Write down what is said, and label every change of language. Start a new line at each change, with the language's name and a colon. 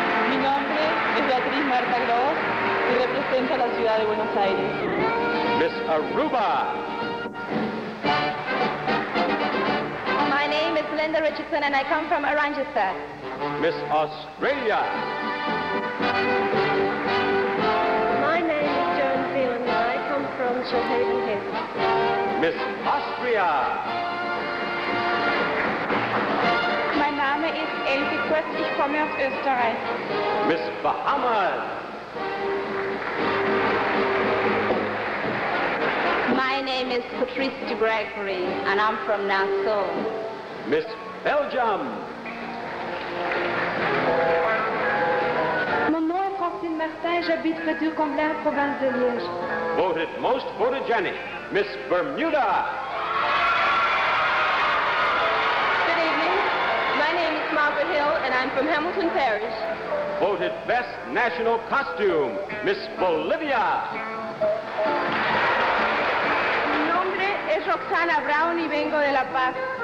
Spanish: Mi nombre es Beatriz Marta Gross y represento a la ciudad de Buenos Aires.
English: Miss Aruba. My name is Linda Richardson and I come from Oranjestad. Miss Australia. My name is Joan Phelan and I come from Shoalhaven Hills. Miss Austria.
German: Mein Name ist Elke Kurz, ich komme aus Österreich.
English: Miss Bahamas. My name is Patrice de Gregory and I'm from Nassau. Miss Belgium.
French: Mon nom est Francine Martin, j'habite près d'Urcomblain, province de Liège.
English: Voted most photogenic, Miss Bermuda. Good evening. My name is Margaret Hill and I'm from Hamilton Parish. Voted best national costume, Miss Bolivia.
Spanish: Mi nombre es Roxana Brown y vengo de La Paz.